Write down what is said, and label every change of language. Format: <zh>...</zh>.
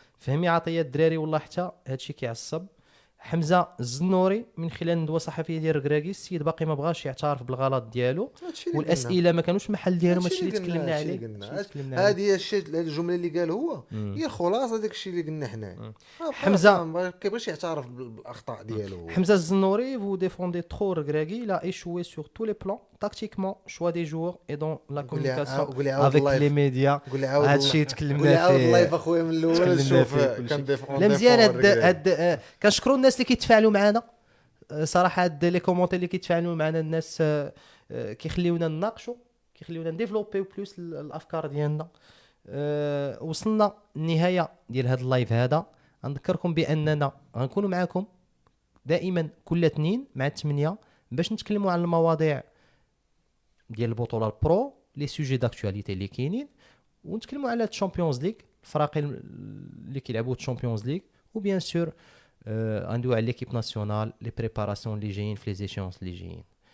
<ar>فهمي عطيه الدراري والله حتى هادشي كيعصب. حمزه الزنوري من خلال ندوه صحفيه ديال الكراكي السيد باقي ما بغاش يعترف بالغلط ديالو والاسئله ما كانوش محل ديالهم. هادشي اللي تكلمنا عليه. هذه هي الشيء الجمله اللي قال هو هي الخلاصه داك الشيء اللي قلنا حنا. حمزه ما كيبغيش يعترف بالاخطاء ديالو.</ar> <fr>حمزه الزنوري vous défendez trop le Gragui, il a échoué sur tous les plans tactiquement, choix des joueurs et dans la communication avec les médias.</fr> <ar>هادشي تكلمنا فيه. الله اخويا من الاول شوف لا مزيان هاد كنشكروا الناس اللي كيتفاعلوا معنا صراحه. هاد لي كومونتير اللي كيتفاعلوا معنا الناس كيخليونا نناقشوا كيخليونا نديفلوبيو بلوس الافكار ديالنا. وصلنا النهايه ديال هاد اللايف هذا. نذكركم باننا غنكونوا معكم دائما كل اثنين مع 8 باش نتكلموا على المواضيع ديال البطوله البرو لي سوجي داكtualité اللي كاينين ونتكلموا على الشامبيونز ليغ الفراقي اللي كيلعبوا الشامبيونز ليغ وبيان سور ندويو على ليكيب ناسيونال لي بريباراسيون اللي جايين في لي زيشونس اللي جايين.</ar>